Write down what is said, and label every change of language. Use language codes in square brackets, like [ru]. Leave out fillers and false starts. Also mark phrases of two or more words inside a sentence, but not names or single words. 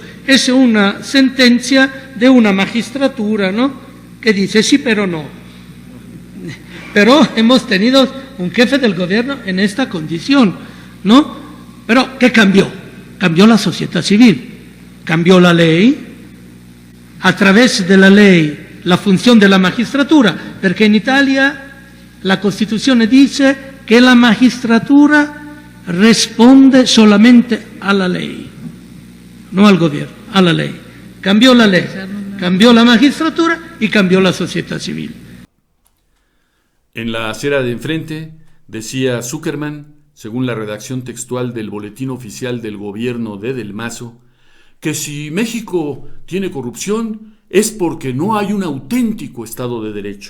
[es] Es una sentencia de una magistratura, ¿no?, que dice sí, pero no. Pero hemos tenido un jefe del gobierno en esta condición, ¿no? Pero ¿qué cambió? Cambió la sociedad civil, cambió la ley, a través de la ley [it] la funzione della magistratura, perché in Italia la Costituzione dice che la magistratura risponde solamente alla [es] ley, no al gobierno, alla ley. Cambió la ley, cambió la magistratura y cambió la sociedad civil. En la acera de enfrente decía Zuckerman, según la redacción textual del Boletín Oficial del Gobierno de Del Mazo, que si México tiene corrupción es porque no hay un auténtico Estado de Derecho.